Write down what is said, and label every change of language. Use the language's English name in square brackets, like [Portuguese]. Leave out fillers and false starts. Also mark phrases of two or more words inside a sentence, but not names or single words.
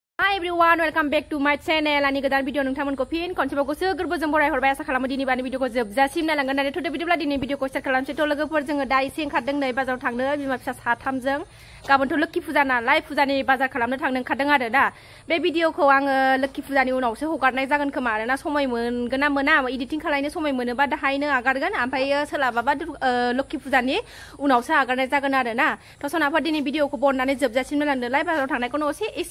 [English] Hi everyone, welcome back to my channel. [Bodo] Ani godan video nोंथांमोनखौ फिन खनसेबाव गोसो गोरबोजों बराय हरबाय आसा खालामो दिनै बानि भिडिअखौ जोबजासिम नायलांगोन आरो थ'दो बिदिब्ला दिनै भिडिअखौ स्टार्ट खालामसै थ' लोगोफोर जोङो दा एसे ओंखारदों नै बाजाराव थांनो बिमा फिसा साथामजों गाबोनथ' लोखि फुजा नालाय फुजानि बाजार खालामनो थांनो ओंखारदों आरो दा बे भिडिअखौ आङो लोखि फुजानि उनावसो हगारनाय जागोन खोमा आरोना समय मोनगोन ना मोना एडिटिं खालामनो समय मोनोबा दाहायनो आगारगोन ओमफ्राय सोलाबाबा लोखि फुजानि उनावसो आगारनाय जागोन आरोना थ' सनाफोर दिनै भिडिअखौ बननानै जोबजासिम नायलांदोलाय बाजाराव थांनायखौनो एसे